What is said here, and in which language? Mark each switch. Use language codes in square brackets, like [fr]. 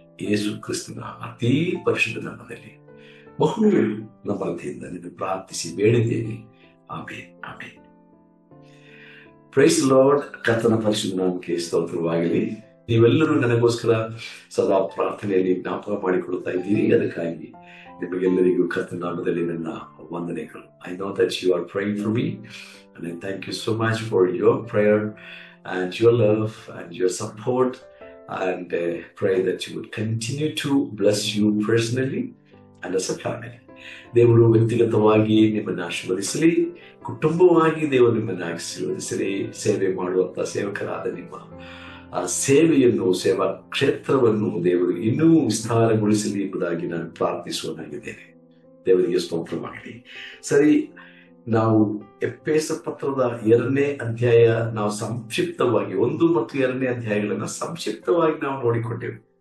[kn] ಯೇಸು ಕ್ರಿಸ್ತನ ಅತೀ ಪರಿಶುದ್ಧ ನಾಮದಲ್ಲಿ ಬಹು ನಮ್ರತೆಯಿಂದ ನಿನ್ನ ಪ್ರಾರ್ಥಿಸಿ ಬೇಡಿದ್ದೇನೆ. Amen, amen. Price lord. ಕರ್ತನ ಪರಿಶುದ್ಧ ನಾಮಕ್ಕೆ ಸ್ತೋತ್ರವಾಗಲಿ. ನೀವೆಲ್ಲರೂ ನನಗೋಸ್ಕರ ಸದಾ ಪ್ರಾರ್ಥನೆಯಲ್ಲಿ ಜ್ಞಾಪಕ ಮಾಡಿಕೊಳ್ಳುತ್ತಾ ಇದ್ದೀರಿ. ಅದಕ್ಕಾಗಿ ನಿಮಗೆಲ್ಲರಿಗೂ ಕರ್ತನ ನಾಮದಲ್ಲಿ ನನ್ನ ವಂದನೆಗಳು. [en] I know that you are praying for me and I thank you so much for your prayer and your love and your support, and pray that you would continue to bless you personally and as a family. [kn] ದೇವರು ವ್ಯಕ್ತಿಗತವಾಗಿ ನಿಮ್ಮನ್ನು ಆಶೀರ್ವದಿಸಲಿ, ಕುಟುಂಬವಾಗಿ ದೇವರು ನಿಮ್ಮನ್ನು ಆಶೀರ್ವದಿಸಲಿ. ಸೇವೆ ಮಾಡುವಂತ ಸೇವಕರಾದ ನಿಮ್ಮ ಸೇವೆಯನ್ನು, ಸೇವಾ ಕ್ಷೇತ್ರವನ್ನು ದೇವರು ಇನ್ನೂ ವಿಸ್ತಾರಗೊಳಿಸಲಿ ಎಂಬುದಾಗಿ ನಾನು ಪ್ರಾರ್ಥಿಸುವನಾಗಿದ್ದೇನೆ. ದೇವರಿಗೆ ಸ್ತೋತ್ರವಾಗಲಿ. ಸರಿ, ನಾವು ಎಫೆಸ ಪತ್ರದ 2ನೇ ಅಧ್ಯಾಯ ನಾವು ಸಂಕ್ಷಿಪ್ತವಾಗಿ 1 ಮತ್ತು 2ನೇ ಅಧ್ಯಾಯಗಳನ್ನ ಸಂಕ್ಷಿಪ್ತವಾಗಿ ನಾವು ನೋಡಿಕೊಂಡೆವು.